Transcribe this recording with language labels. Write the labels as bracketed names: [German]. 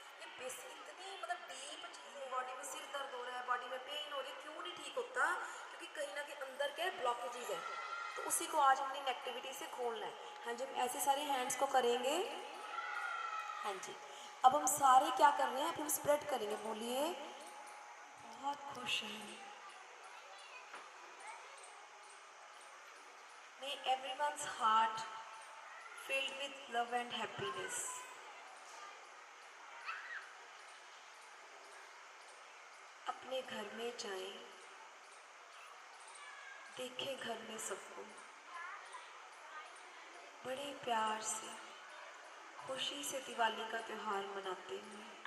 [Hindi] ये बेसिक इतनी मतलब डीप चीज़ है। बॉडी में सिर दर्द हो रहा है, बॉडी में पेन हो रही है, क्यों नहीं ठीक होता, क्योंकि कहीं ना कहीं अंदर क्या ब्लॉकेजेज है, तो उसी को आज हमने एक्टिविटी से खोलना है। हाँ जी, हम ऐसे सारे हैंड्स को करेंगे। हाँ जी, अब हम सारे क्या कर रहे हैं, अब हम स्प्रेड करेंगे, बोलिए बहुत खुश हैं। [English] May everyone's heart filled with love and happiness. [Hindi] अपने घर में जाएं, देखें घर में सबको बड़े प्यार से खुशी से दिवाली का त्योहार मनाते हुए।